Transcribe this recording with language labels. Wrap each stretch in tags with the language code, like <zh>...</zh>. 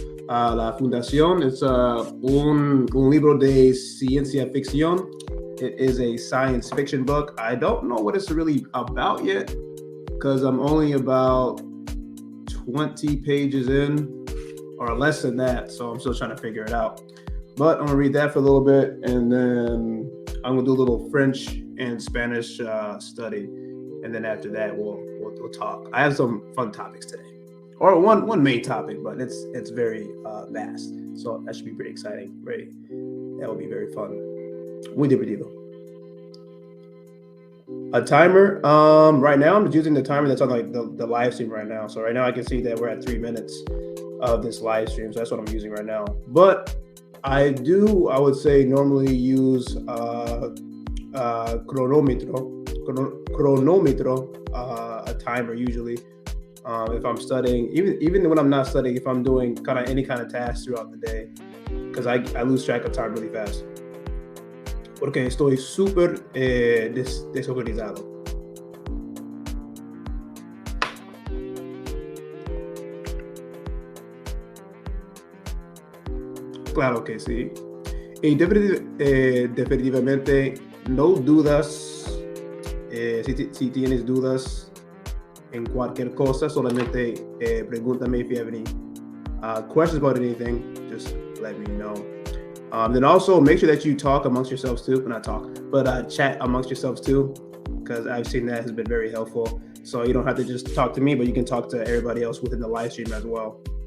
<es>La Fundación es un libro de ciencia ficción.</es> <en>It is a science fiction book. I don't know what it's really about yet because I'm only about 20 pages in or less than that, so I'm still trying to figure it out. But I'm gonna read that for a little bit, and then I'm gonna do a little French and Spanish study, and then after that we'll talk. I have some fun topics today, or one main topic, but it's very vast, so that should be pretty exciting. That will be very fun.</en> <es>Muy divertido.</es> <en>A timer. Right now I'm just using the timer that's on like the live stream right now. So right now I can see that we're at 3 minutes of this live stream, so that's what I'm using right now. But I would say normally use chronometro, a timer usually. If I'm studying, even when I'm not studying, if I'm doing kind of any kind of task throughout the day, because I lose track of time really fast.</en> <es>Porque estoy súper desorganizado. Claro que sí. Y definitivamente no dudas. Si tienes dudas en cualquier cosa, solamente pregúntame.</es> <en>If you have any questions about anything, just let me know. Then also make sure that you talk amongst yourselves too. Not talk, but chat amongst yourselves too, because I've seen that has been very helpful. So you don't have to just talk to me, but you can talk to everybody else within the live stream as well.</en>